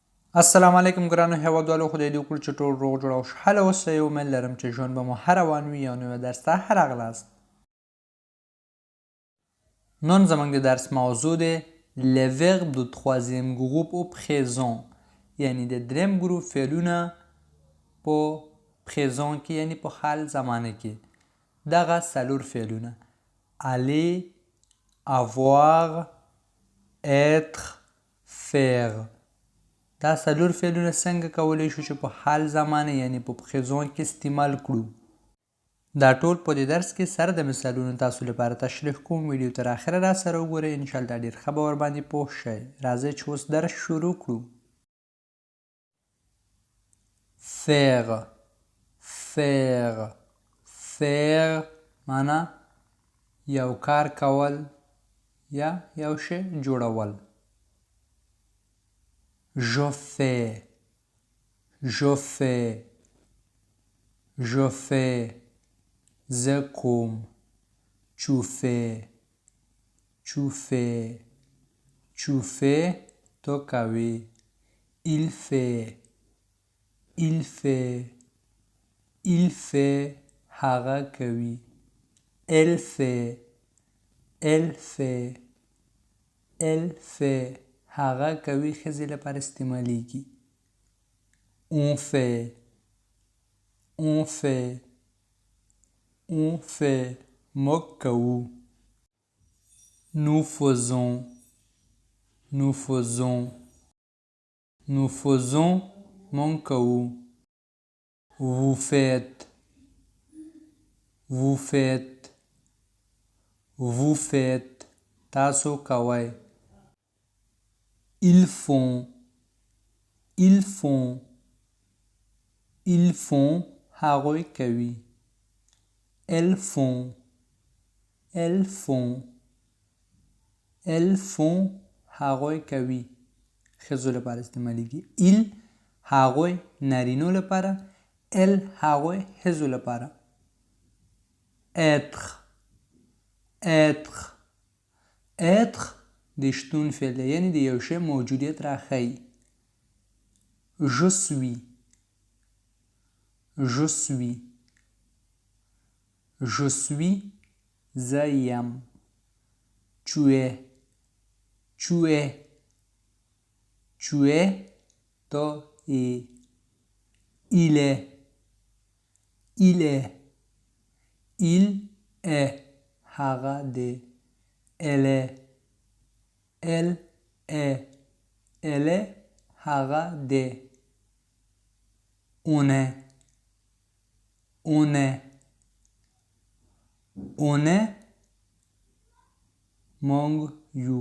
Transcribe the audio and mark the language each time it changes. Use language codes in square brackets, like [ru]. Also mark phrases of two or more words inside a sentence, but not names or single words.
[ps] السلام علیکم ګرانو هیوادوالو، خدای دې وکړي چې ټول روغ جوړ او خوشحاله اوسئ. امید لرم چې ژوند به مو ښه روان وي او نوی درس ته ښه راغلاست. نن زموږ د درس موضوع دی [fr] les verbes du troisième groupe au présent، [ps] یعنی د دریم ګروپ فعلونه په présent کې یعنی په حال زمانه کې. دغه څلور فعلونه [fr] aller، avoir، être، faire. [ps] دا څلور فعلونه څنګه کولی شو چې په حال زمانه یعنی په présent کې استعمال کړو. دا ټول په دې درس کې سره د مثالونو تاسو لپاره تشریح کوم. ویډیو تر اخره را سره وګورئ، انشاءالله ډېر ښه به ورباندې پوه شئ. راځئ چې اوس درس شروع کړو. [fr] faire، faire، faire [ps] معنا یو کار کول یا یو شی جوړول. [fr] je fais، je fais، je fais، [ps] زه کوم. [fr] tu fais، tu fais، tu fais [ps] تو کوي. [fr] il fait، il fait، il fait [ps] هغه کوي. [fr] elle fait، elle fait، elle fait [ps] هغه کوي ښځې لپاره استعمالیږي. [fr] on fait، on fait، on fait [ps] موږ کوو. [fr] nous faisons، nous faisons، nous faisons [ps] موږ کوو. [fr] vous faites، vous faites، vous faites [ps] تاسو کوئ. [fr] ils font، ils font، ils font [ps] هغوی کوي. [fr] elles font، elles font، elles font [ps] هغوی کوي ښځو لپاره استعمالیږي. il هغوی نارینو لپاره. elle هغوی ښځو لپاره. [fr] être، être، être [ps] د شتون فعل دی یعنی د یو شی موجودیت راښیي. [fr] je suis، je suis، je suis [ps] زه یم. [fr] tu es، tu es، tu es [ps] ته یې. [fr] il est، il est، il est [ps] هغه دی. [fr] elle est، elle est، elle est [ps] هغه دی. [fr] on est، on est، on est [ps] موږ یو.